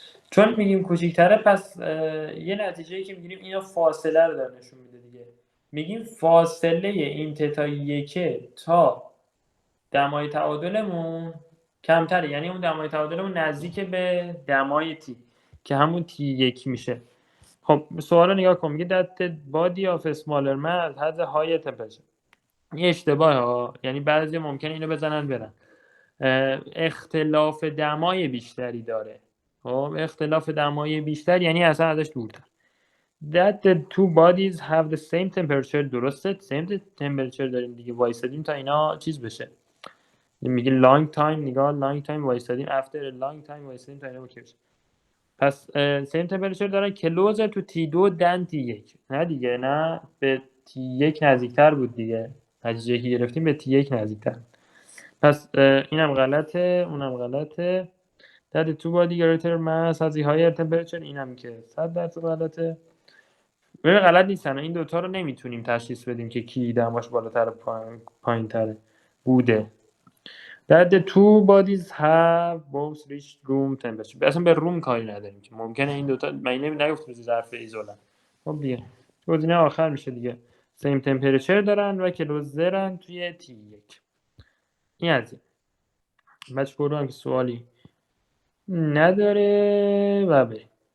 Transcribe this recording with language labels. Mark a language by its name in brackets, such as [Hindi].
[Persian] چون میگیم کوچیک‌تره پس یه نتیجه‌ای که میگیریم اینا فاصله رو داره نشون میده دیگه. میگیم فاصله این تتا 1 تا دمای تعادلمون کمتره، یعنی اون دمای تعادلمون نزدیک به دمای تی که همون T1 میشه. خب سوال رو نگاه کن، میگه [English] that the body of a smaller mass has a higher temperature. [Persian] این اشتباه ها، یعنی بعضی ممکنه اینو بزنن برن. اختلاف دمای بیشتری داره. خب اختلاف دمای بیشتر یعنی اصلا ازش دورتر. [English] that the two bodies have the same temperature. [Persian] درسته same temperature داریم دیگه، وایسادیم تا اینا چیز بشه. میگه long time، نگاه long time وایسادیم، [English] after a long time [Persian] وایسادیم تا اینا اوکی بشه. پس same temperature دارن [English] closer to T2 than T1. [Persian] نه دیگه، نه به T1 نزدیکتر بود دیگه، نتیجه که گرفتیم به T1 نزدیکتر. پس اینم غلطه، اونم غلطه. [English] that the two body greater mass has a higher temperature، [Persian] اینم که 100% غلطه. ببین غلط نیستن، این دوتا رو نمیتونیم تشخیص بدیم که کی دماش بالاتر پایین تره بوده. [English] that the two bodies have both reached room temperature. [Persian] اصلا به روم کاری نداریم که ممکنه این دوتا، من نگفتم ظرف ایزولن. خب دیگه گزینه آخر میشه دیگه، same temperature دارن و کلوزرن توی T1. این از این بچه برو که سوالی نداره و بریم.